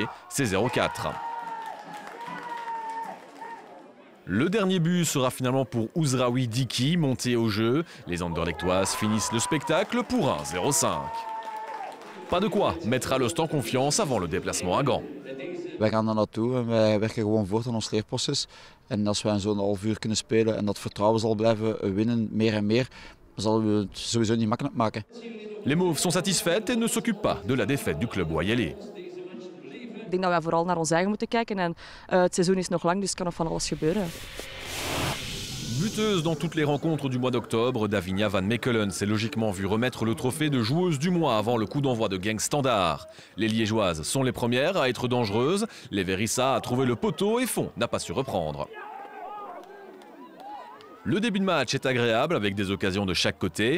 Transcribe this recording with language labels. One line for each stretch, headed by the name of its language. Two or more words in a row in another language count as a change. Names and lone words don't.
French: C'est 0-4. Le dernier but sera finalement pour Ouzraoui Diki, monté au jeu. Les Anderlechtoises finissent le spectacle pour un 0-5. Pas de quoi mettre Alost en confiance avant le déplacement à Gand.
Dutch: Wij gaan daar naartoe en wij werken gewoon voort aan ons leerproces. En als wij zo'n half uur kunnen spelen en dat vertrouwen zal blijven winnen, meer en meer, dan zullen we het sowieso niet makkelijk maken.
French: Les Mauves sont satisfaites et ne s'occupent pas de la défaite du club Oyelé.
Dutch: Ik denk dat wij vooral naar ons eigen moeten kijken en het seizoen is nog lang, dus kan nog van alles gebeuren.
French: Buteuse dans toutes les rencontres du mois d'octobre, Davinia van Mechelen s'est logiquement vue remettre le trophée de joueuse du mois avant le coup d'envoi de Genk Standard. Les Liégeoises sont les premières à être dangereuses. Les Verissa a trouvé le poteau et Font n'a pas su reprendre. Le début de match est agréable avec des occasions de chaque côté.